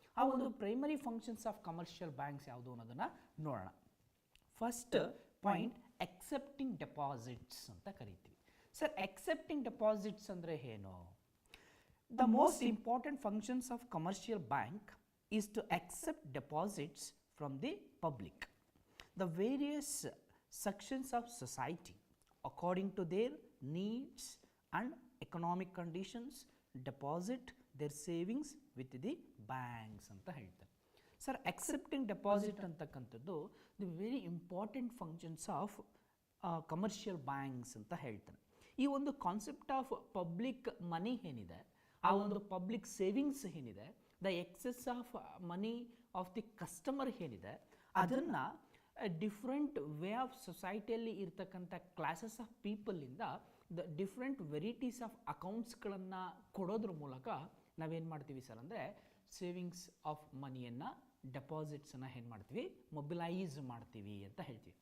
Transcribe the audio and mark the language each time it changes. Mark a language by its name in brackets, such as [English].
[Kannada] ಆ ಒಂದು primary functions of commercial banks ಯಾವುದು ಅನ್ನೋದನ್ನು ನೋಡೋಣ. ಫಸ್ಟ್ ಪಾಯಿಂಟ್, ಎಕ್ಸೆಪ್ಟಿಂಗ್ ಡೆಪಾಸಿಟ್ಸ್ ಅಂತ ಕರಿತೀವಿ. ಸರ್ ಎಕ್ಸೆಪ್ಟಿಂಗ್ ಡೆಪಾಸಿಟ್ಸ್ ಅಂದರೆ ಏನು? [English] The most important functions of commercial bank is to accept deposits from the public. The various sections of society, according to their needs and economic conditions, deposit their savings with the banks [Kannada] ಅಂತ ಹೇಳ್ತಾರೆ. [English] sir accepting deposit ಅಂತಕ್ಕಂಥದ್ದು the very important functions of commercial banks [Kannada] ಅಂತ ಹೇಳ್ತಾರೆ. ಈ ಒಂದು concept of public ಮನಿ ಏನಿದೆ, ಆ ಒಂದು ಪಬ್ಲಿಕ್ ಸೇವಿಂಗ್ಸ್ ಏನಿದೆ, the excess of money of the customer ಏನಿದೆ, ಅದನ್ನು ಡಿಫ್ರೆಂಟ್ ವೇ ಆಫ್ ಸೊಸೈಟಿಯಲ್ಲಿ ಇರ್ತಕ್ಕಂಥ classes of ಪೀಪಲಿಂದ the different varieties of ಅಕೌಂಟ್ಸ್ಗಳನ್ನು ಕೊಡೋದ್ರ ಮೂಲಕ ನಾವೇನು ಮಾಡ್ತೀವಿ ಸರ್ ಅಂದರೆ ಸೇವಿಂಗ್ಸ್ ಆಫ್ ಮನಿಯನ್ನು, ಡೆಪಾಸಿಟ್ಸನ್ನು ಏನು ಮಾಡ್ತೀವಿ, ಮೊಬಿಲೈಸ್ ಮಾಡ್ತೀವಿ ಅಂತ ಹೇಳ್ತೀವಿ.